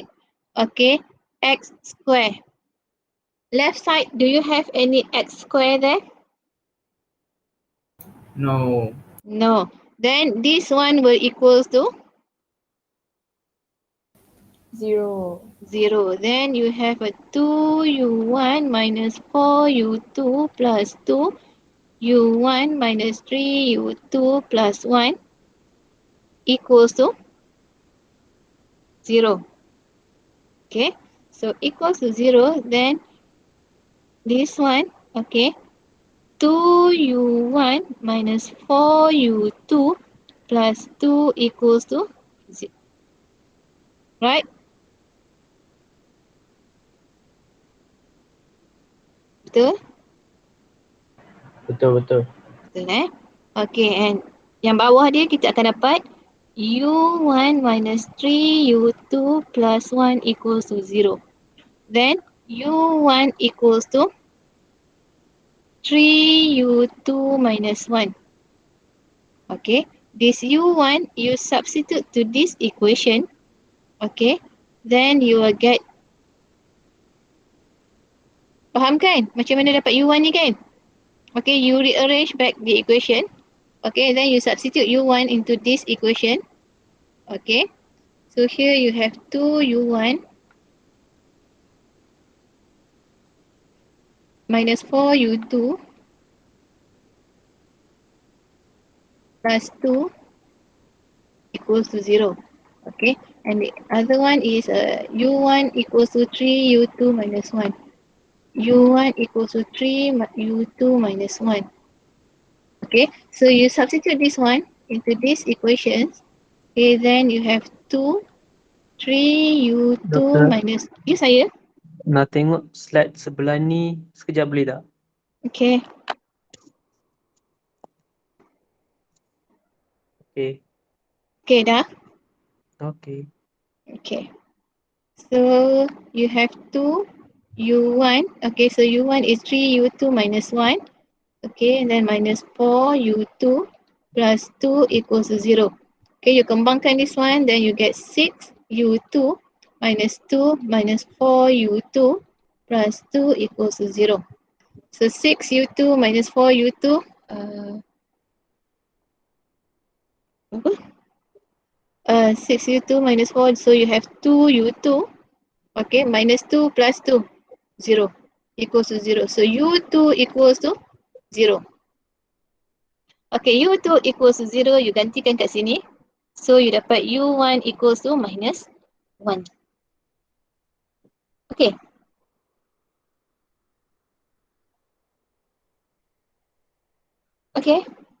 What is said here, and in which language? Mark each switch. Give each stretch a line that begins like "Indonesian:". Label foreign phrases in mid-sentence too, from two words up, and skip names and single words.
English: Okay, x square. Left side, do you have any x square there? No. No. Then this one will equals to 0. 0. Then you have a 2u1 minus 4u2 plus 2, u1 minus 3u2 plus 1 equals to 0. Okay, so equals to 0, then this one, okay, 2u1 minus 4u2 plus 2 equals to 0. Right? Betul? Betul. Betul Okay, and
Malay: yang bawah dia kita akan dapat
English: u1 minus 3u2 plus 1 equals to 0. Then u1 equals to 3u2 minus 1. Okay, this u1 you substitute to this equation. Okay, then you will get,
Malay: faham kan macam mana dapat u1 ni kan?
English: Okay, you rearrange back the equation. Okay, then you substitute u1 into this equation. Okay, so here you have 2u1 minus 4u2 plus 2 equals to 0. Okay, and the other one is u1 equals to 3u2 minus 1. u1 equals to 3u2 minus 1. Okay, so you substitute this one into these equations. Okay, then you have 2, 3u2 Doktor. minus, you saya?
Malay: Nak tengok slide sebelah ni sekejap boleh tak?
English: Okay, Okay. okay dah? Okay. Okay, so you have 2 u1, okay, so u1 is 3u2 minus 1, okay, and then minus 4u2 plus 2 equals to 0. Okay, you kembangkan this one, then you get 6u2 minus 2 minus 4u2 plus 2 equals to 0. So 6u2 minus 4u2, apa? 6u2 minus 4, so you have 2u2, okay, minus 2 plus 2, 0, equals to 0. So u2 equals to 0. Okay, u2 equals to 0, you
Malay: gantikan kat sini.
English: So you dapat u1 equals to minus 1. Okay. Okay.